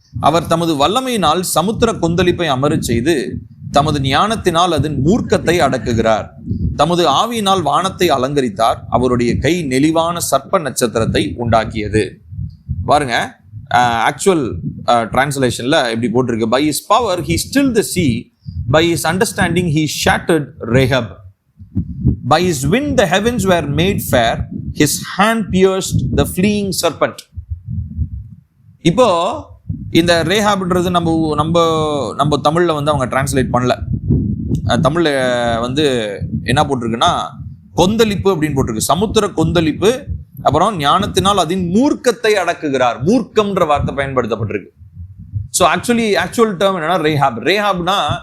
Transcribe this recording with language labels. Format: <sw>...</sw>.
<ta>அவர் தமது வல்லமையினால் சமுத்திர கொந்தளிப்பை அமரச் செய்து தமது ஞானத்தினால் அதன் மூர்க்கத்தை அடக்குகிறார். தமது ஆவியினால் வானத்தை அலங்கரித்தார். அவருடைய கை நெளிவான சர்ப்ப நட்சத்திரத்தை உண்டாக்கியது. பாருங்க, ஆக்சுவல் டிரான்ஸ்லேஷன்ல இப்படி போட்டிருக்கு,</ta> <en>by his power he stilled the sea, by his understanding he shattered Rahab, by his wind the heavens were made fair, his hand pierced the fleeing serpent.</en> <ta>இப்போ இந்த ரேஹாப்ன்றது நம்ம தமிழ்ல வந்து அவங்க டிரான்ஸ்லேட் பண்ணல. தமிழ்ல வந்து என்ன போட்டிருக்குன்னா, கொந்தளிப்பு அப்படின்னு போட்டிருக்கு. சமுத்திர கொந்தளிப்பு, அப்புறம் ஞானத்தினால் அதன் மூர்க்கத்தை அடக்குகிறார். மூர்க்கம்ன்ற வார்த்தை பயன்படுத்தப்பட்டிருக்கு. ஸோ ஆக்சுவல் டேர்ம் என்னன்னா ரேஹாப்னா</ta>